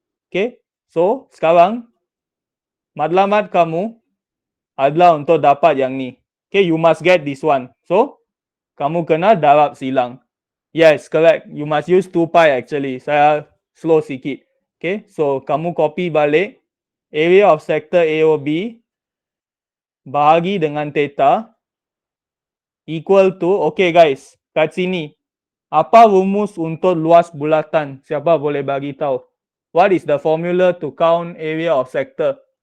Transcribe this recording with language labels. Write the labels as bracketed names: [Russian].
[Malay] Okay, so sekarang matlamat kamu adalah untuk dapat yang ni. [English] Okay, you must get this one. So, [Malay] kamu kena darab silang. [English] Yes, correct. You must use 2 pi actually. [Malay] Saya slow sikit. Okay, so kamu copy balik. [English] Area of sector AOB [Malay] bahagi dengan [English] theta equal to, okay guys, [Malay] kat sini. Apa rumus untuk luas bulatan? Siapa boleh bagi tahu? [English] What is the formula to count area of sector?